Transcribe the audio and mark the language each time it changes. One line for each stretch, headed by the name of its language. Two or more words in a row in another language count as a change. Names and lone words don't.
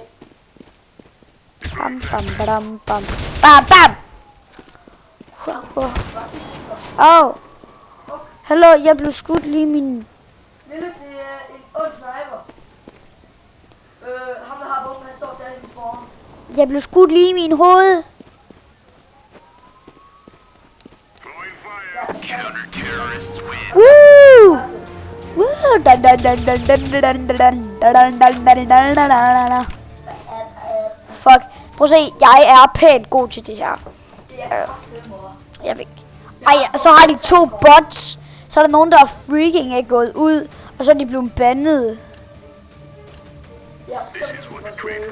Danish: Bam, bam, bam, bam. Bam, bam! Åh! Hallo, jeg blev skudt lige min... Lille, det er en ond sniper. Ham der har bomben, han står stadig i min spawn. Jeg blev skudt lige i min hoved. Woo! Woo! Dan, dan, dan, dan, dan, dan, dan, dan, dan, dan, dan, dan, dan. Fuck. Prøv at se, jeg er pænt god til det her. Det er kraftigt, mor. Jeg ved ikke. Ej, så har de 2 bots. Så er der nogen, der er freaking er gået ud. Og så er de blevet bandet. Ja, så hvis du kan sende.